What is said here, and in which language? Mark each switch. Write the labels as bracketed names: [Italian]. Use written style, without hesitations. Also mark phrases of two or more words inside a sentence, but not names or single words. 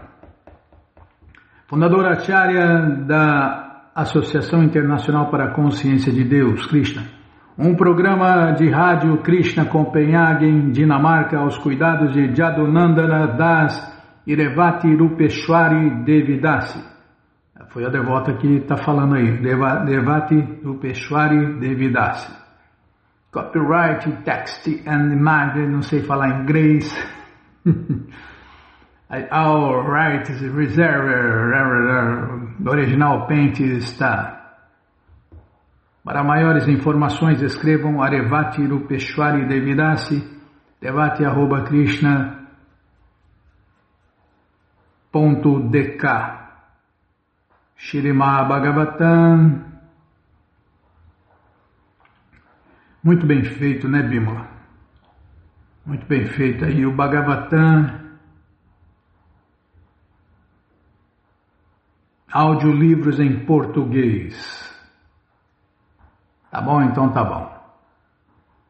[Portuguese] Fundador Acharya da Associação Internacional para a Consciência de Deus, Krishna. Um programa de rádio Krishna Copenhagen, Dinamarca, aos cuidados de Jadunandana Das e Revati Rupeshwari Devidasi. Foi a devota que está falando aí, Revati Rupeshwari Devidasi. [English] Copyright, text and image, [Portuguese] não sei falar inglês. [English] All rights reserved, original paint está. [Portuguese] Para maiores informações escrevam Arevati Rupeshwari Devidasi, devati@krishna.dk. Śrīmad Bhagavatam. Muito bem feito, né, Bímola? Muito bem feito aí o Bhagavatam. Audiolivros em português. Tá bom? Então tá bom.